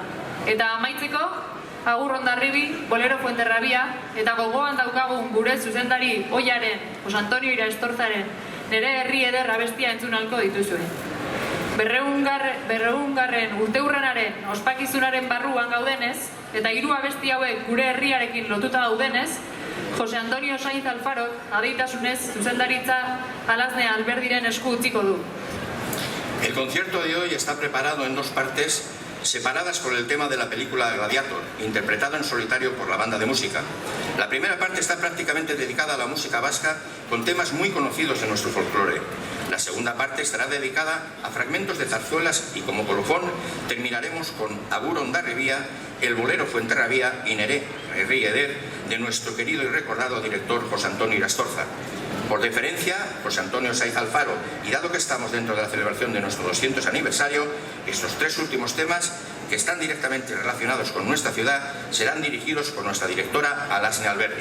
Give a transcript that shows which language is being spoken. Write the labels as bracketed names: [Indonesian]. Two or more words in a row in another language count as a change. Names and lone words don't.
[Basque] Eta amaitzeko, Agur Hondarribi, Bolero Fuenterrabia, eta gogoan daukagun gure zuzendari Oiaren, Jose Antonio Irastorzaren, Nere herri eder abestia entzunalko dituzue. 200. urteurrenaren ospakizunaren barruan gaudenez, eta 3 abesti hauek gure herriarekin lotuta daudenez, Jose Antonio Sainz Alfaro adeitasunez zuzendaritza Alazne Alberdiren esku utziko du. [Spanish] El concierto de hoy está preparado en 2 partes separadas por el tema de la película Gladiator, interpretado en solitario por la banda de música. La primera parte está prácticamente dedicada a la música vasca con temas muy conocidos de nuestro folclore. La segunda parte estará dedicada a fragmentos de zarzuelas y como colofón terminaremos con Agur Hondarribia, el Bolero Fuenterrabía y Nere herri eder de nuestro querido y recordado director José Antonio Irastorza. Por deferencia, José Antonio Sainz Alfaro, y dado que estamos dentro de la celebración de nuestro 200 aniversario, estos 3 últimos temas, que están directamente relacionados con nuestra ciudad, serán dirigidos por nuestra directora Alazne Alberdi.